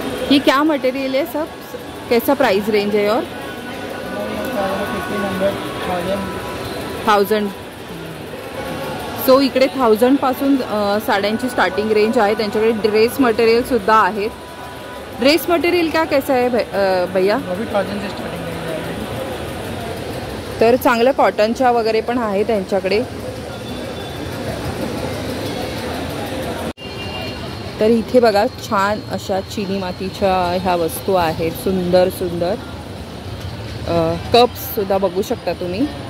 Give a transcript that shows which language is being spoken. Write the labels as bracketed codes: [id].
[hi] ये क्या मटेरियल है सब? कैसा प्राइस रेंज है? और 1000. [mr] सो इकडे 1000 पासून साड्यांची स्टार्टिंग रेंज आहे. त्यांच्याकडे ड्रेस मटेरियल सुद्धा आहेत. [hi] ड्रेस मटेरियल क्या कैसा है भैया? [mr] 1000 से स्टार्टिंग रेंज आहे. तर चांगलं कॉटनच्या वगैरे पण आहे त्यांच्याकडे. तर इथे बघा छान अशा चिनी मातीच्या ह्या वस्तू आहेत. सुंदर सुंदर कप्स सुद्धा बघू शकता तुम्ही.